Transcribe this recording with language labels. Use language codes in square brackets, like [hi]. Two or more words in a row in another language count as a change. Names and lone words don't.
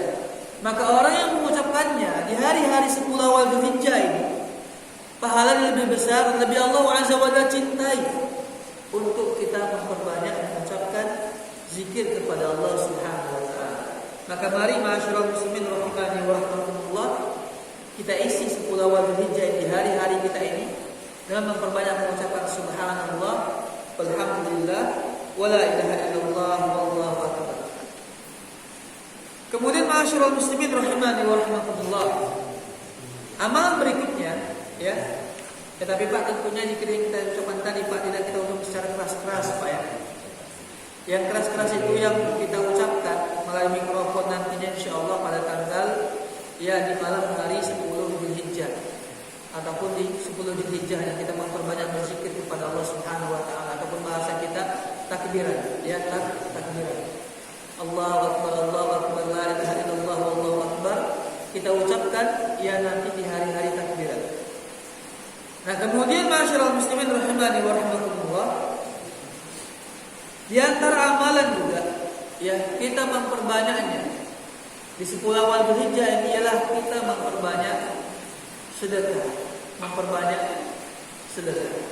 [id] Maka orang yang mengucapkannya di hari-hari 10 awal Dzulhijjah ini, pahalanya lebih besar, lebih Allah [ar] عز وجل [id] cintai untuk kita memperbanyak mengucapkan zikir kepada Allah [ar] سبحانه وتعالى. [id] Maka mari [ar] معاشر المسلمين رحماني ورحمة الله, [id] kita isi 10 awal Dzulhijjah di hari-hari kita ini dengan memperbanyak mengucapkan [ar] سبحان الله والحمد لله ولا إله إلا الله والله أكبر. [id] Kemudian [ar] معاشر المسلمين رحماني ورحمة الله, [id] amalan berikutnya ya. Tetapi Pak, tentunya jika kita ucapkan tadi Pak, tidak kita ucapkan secara keras-keras Pak ya. Yang keras-keras itu yang kita ucapkan melalui mikrofon nantinya insyaallah pada tanggal ya di malam hari 10 Dzulhijjah ataupun di 10 Dzulhijjah yang kita memperbanyak berzikir kepada Allah [ar] سبحانه وتعالى, [id] ataupun bahasa kita takbiran ya, takbiran. [ar] الله أكبر الله أكبر لا إله إلا الله والله أكبر. [id] Kita ucapkan ya nanti di hari-hari takbiran. Nah, kemudian [ar] معاشر المسلمين رحماني ورحمة الله, [id] di antara amalan juga ya kita memperbanyaknya di 10 awal Dzulhijjah ini ialah kita memperbanyak sedekah, memperbanyak sedekah.